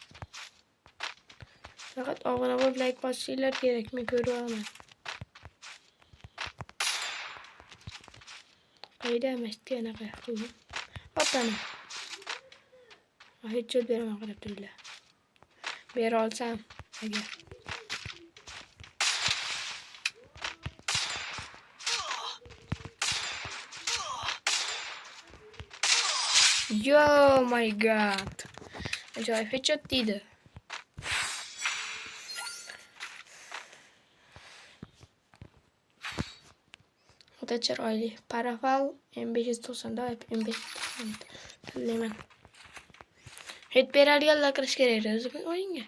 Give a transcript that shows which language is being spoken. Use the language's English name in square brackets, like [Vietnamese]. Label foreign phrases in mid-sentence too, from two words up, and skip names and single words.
[Uzbek] Faqat obuna bo'lib like bosishinglar kerak. Men ko'rib olaman. Qayda mashti anaqa qildim. Hopana. Hech joy beraman qarab turinglar. Bera olsam agar. [English] Yo my god. [Uzbek] Ajoyib headshot deydi. O'ta chiroyli. Parafal M590 da M590. Tanlayman. Hit beradiganlar kirish kerak edi o'yinga.